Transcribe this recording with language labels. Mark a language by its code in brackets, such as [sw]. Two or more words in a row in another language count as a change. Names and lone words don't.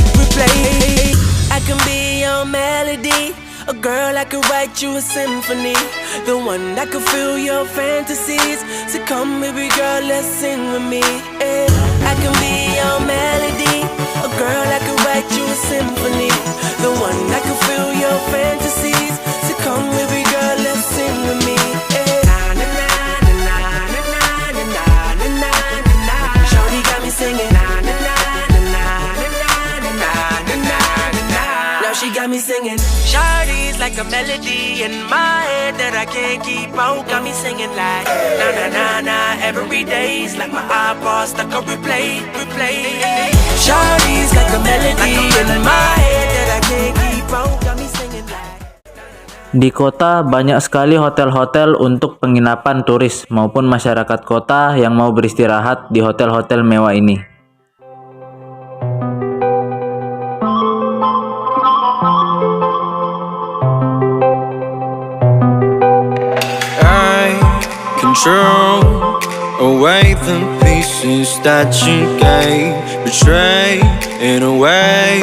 [en] I can be your melody, a girl I could write you a symphony, the one that could fill your fantasies. So come baby girl, let's sing with me. I can be your melody, a girl I could write you a symphony, the one that could fill your fantasies. So come baby girl, let's sing with me. Na na na na na na na na na na. Shawty got me singing. Na na na na na na na na na. Now she got me singing. Shawty's like a melody in my head that I can't keep out. Got me singing like na na na na every day's like my iPod stuck on replay. Shawty's like a melody in my head that I can't keep out. Got me singing like. [id] Di kota banyak sekali hotel-hotel untuk penginapan turis maupun masyarakat kota yang mau beristirahat di hotel-hotel mewah ini. [en] Control away the pieces that you gave, betrayed in a way.